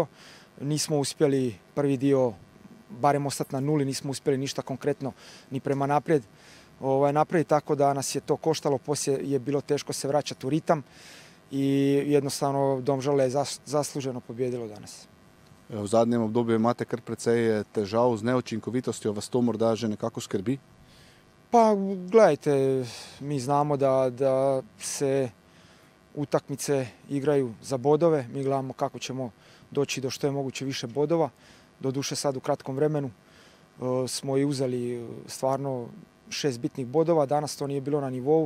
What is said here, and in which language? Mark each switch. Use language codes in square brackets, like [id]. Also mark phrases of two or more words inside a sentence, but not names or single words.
[hr] Nismo uspjeli prvi dio barem ostati na nuli, nismo uspjeli ništa konkretno ni prema naprijed napraviti, tako da nas je to koštalo, poslije je bilo teško se vraćati u ritam i jednostavno Domžale je zasluženo pobijedilo danas. [sl] V zadnjem obdobju imate kar precej težav z neučinkovitostjo, vas to morda že nekako skrbi? [hr] Pa gledajte, mi znamo da se utakmice igraju za bodove, mi gledamo kako ćemo doći do što je moguće više bodova. Doduše sad u kratkom vremenu smo i uzeli stvarno 6 bitnih bodova, danas to nije bilo na nivou.